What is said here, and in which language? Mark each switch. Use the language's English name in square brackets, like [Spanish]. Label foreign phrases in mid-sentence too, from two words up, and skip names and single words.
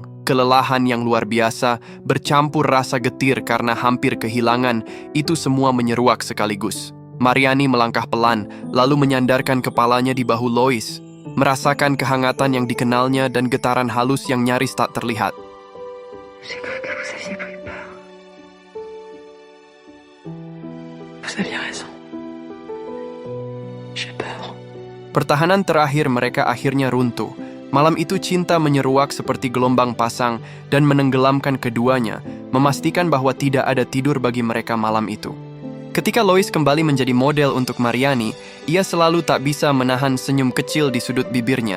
[Indonesian] Kelelahan yang luar biasa, bercampur rasa getir karena hampir kehilangan, itu semua menyeruak sekaligus. Mariani melangkah pelan, lalu menyandarkan kepalanya di bahu Lois, merasakan kehangatan yang dikenalnya dan getaran halus yang nyaris tak terlihat. [French] J'ai cru que vous aviez pris peur. Vous aviez raison. J'ai peur. [Indonesian] Pertahanan terakhir mereka akhirnya runtuh. Malam itu cinta menyeruak seperti gelombang pasang dan menenggelamkan keduanya, memastikan bahwa tidak ada tidur bagi mereka malam itu. Ketika Lois kembali menjadi model untuk Mariani, ia selalu tak bisa menahan senyum kecil di sudut bibirnya.